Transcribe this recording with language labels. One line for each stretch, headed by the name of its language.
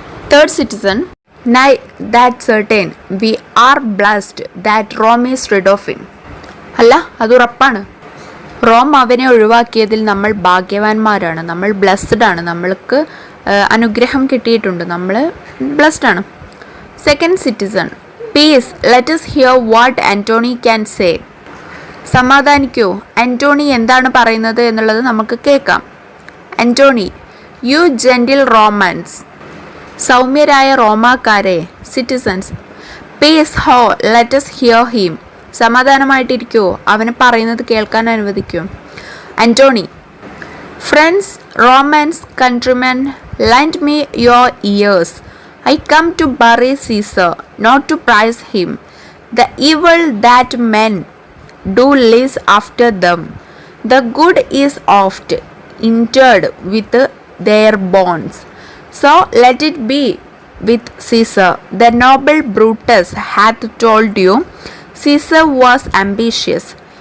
English: Third citizen, nay that certain we are blessed that Rome is rid of him.
Malayalam: അല്ല, അത് ഉറപ്പാണ്. Rome അവനെ ഒഴിവാക്കിയതിൽ നമ്മൾ ഭാഗ്യവാന്മാരാണ്, നമ്മൾ ബ്ലസ്ഡ് ആണ്, നമ്മൾക്ക് അനുഗ്രഹം കിട്ടിയിട്ടുണ്ട്, നമ്മൾ ബ്ലസ്ഡ് ആണ്. Second citizen,
English: Peace, let us hear what Antony can say.
Malayalam: സമാധാനിക്കൂ, ആന്റോണി എന്താണ് പറയുന്നത് എന്നുള്ളത് നമുക്ക് കേൾക്കാം.
English: Antony, you gentle Romans,
Malayalam: സൗമ്യരായ റോമാക്കാരെ,
English: citizens, peace ho let us hear him,
Malayalam: സമാധാനമായിട്ടിരിക്കൂ, അവന് പറയുന്നത് കേൾക്കാൻ അനുവദിക്കൂ.
English: Antony, friends, Romans, countrymen, lend me your ears. I come to bury Caesar, not to praise him. The evil that men do lives after them. The good is oft interred with their bones. So let it be with Caesar. The noble Brutus hath told you Caesar was ambitious.